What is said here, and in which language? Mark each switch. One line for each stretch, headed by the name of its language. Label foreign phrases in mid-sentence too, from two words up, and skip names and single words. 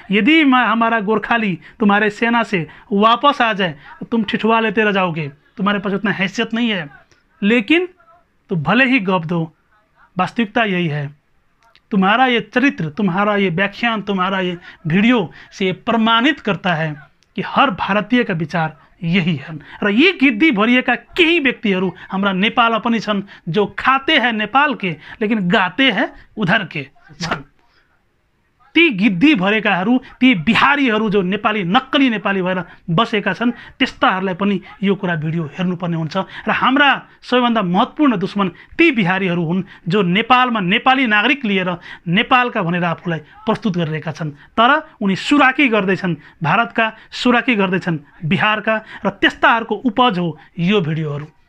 Hindi: यदि हमारा गोरखाली तुम्हारे सेना से वापस आ जाए तो तुम ठिठुआ लेते रह जाओगे, तुम्हारे पास उतना हैसियत नहीं है। लेकिन तो भले ही गप दो, वास्तविकता यही है। तुम्हारा ये चरित्र, तुम्हारा ये व्याख्यान, तुम्हारा ये वीडियो से ये प्रमाणित करता है कि हर भारतीय का विचार यही है।
Nepali: र यी गिद्दी भरिएका केही व्यक्तिहरू हाम्रा नेपालमा पनि छन्,
Hindi: जो खाते हैं नेपाल के लेकिन गाते हैं उधर के छन्।
Nepali: ती गिद्दी भरेकाहरू, ती बिहारीहरू जो नेपाली नक्कली नेपाली भएर बसेका छन्, त्यस्ताहरूलाई पनि यो कुरा भिडियो हेर्नुपर्ने हुन्छ। र हाम्रा सबैभन्दा महत्त्वपूर्ण दुश्मन ती बिहारीहरू हुन् जो नेपालमा नेपाली नागरिक लिएर नेपालका भनेर आफूलाई प्रस्तुत गरिरहेका छन्, तर उनी सुराकी गर्दैछन्, भारतका सुराकी गर्दैछन् बिहारका, र त्यस्ताहरूको उपज हो यो भिडियोहरू।